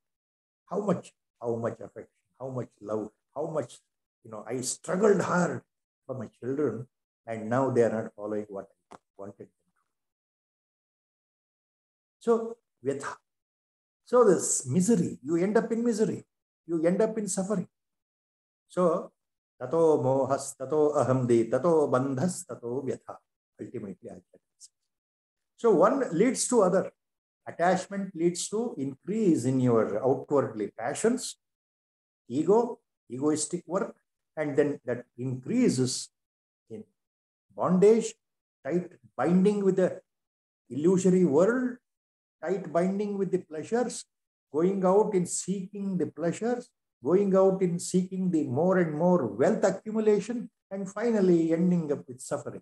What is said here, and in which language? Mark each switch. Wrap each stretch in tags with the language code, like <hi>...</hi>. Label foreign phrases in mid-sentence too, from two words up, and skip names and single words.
<en>How much affection, how much love, how much, I struggled hard for my children, and now they are not following what I wanted. So, vyatha. So, this misery, you end up in misery. You end up in suffering. So,</en> <sa>tato mohas, tato ahamdi, tato bandhas, tato vyatha.</sa> <en>Ultimately, so one leads to other. Attachment leads to increase in your outwardly passions, ego, egoistic work, and then that increases in bondage, tight binding with the illusory world, tight binding with the pleasures, going out in seeking the pleasures, going out in seeking the more and more wealth accumulation, and finally ending up with suffering.</en>